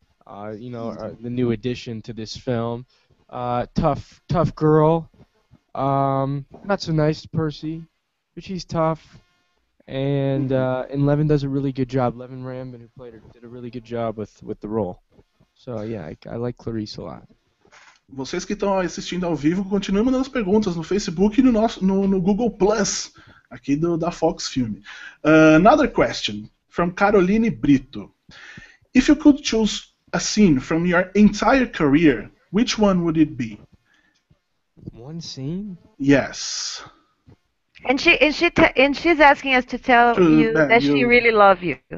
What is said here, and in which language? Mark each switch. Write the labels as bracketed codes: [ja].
[en] The new addition to this film. Tough girl. Not so nice to Percy, but she's tough. And Levin does a really good job. Levin Rambin, who played her, did a really good job with the role. So yeah, I like Clarice a lot. [pt] Vocês que estão assistindo ao vivo, continuem mandando as perguntas no Facebook e no Google Plus, aqui da Fox Film. [en] Another question from Caroline Brito. If you could choose a scene from your entire career, which one would it be? One scene? Yes. And she's asking us to tell you that she really loves you.